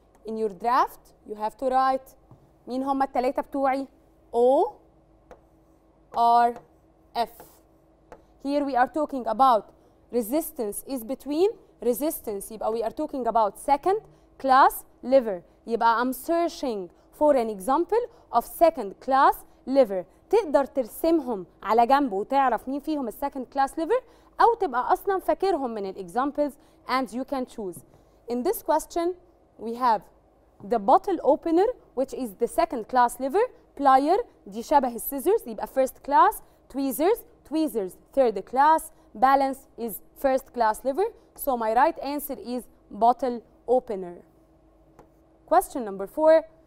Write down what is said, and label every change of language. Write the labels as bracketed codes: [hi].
[en] In your draft you have to write [ar] مين هم التلاتة بتوعي؟ [en] O R F. Here we are talking about resistance is between resistance [ar] يبقى [en] we are talking about second class lever. [ar] يبقى [en] I'm searching for an example of second class lever. [ar] تقدر ترسمهم على جنب وتعرف مين فيهم السكند كلاس lever أو تبقى أصلا فاكرهم من الإكزامبلز [en] and you can choose. In this question we have the bottle opener which is the second class lever, plier [ar] دي شبه السيزرز يبقى [en] first class, tweezers third class, balance is first class lever. So my right answer is bottle opener. Question number 4.